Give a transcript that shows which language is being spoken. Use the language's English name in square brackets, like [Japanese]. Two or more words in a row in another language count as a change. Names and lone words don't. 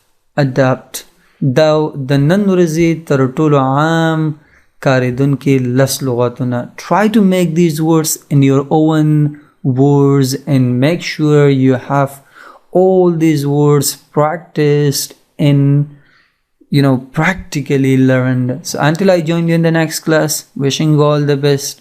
[Pashto] دا د نن ورځې تر ټولو عام کارېدونکي لس لغاتونه. [English] Try to make these words in your own words and make sure you have all these words practiced in practically learned. So until I join you in the next class, wishing you all the best.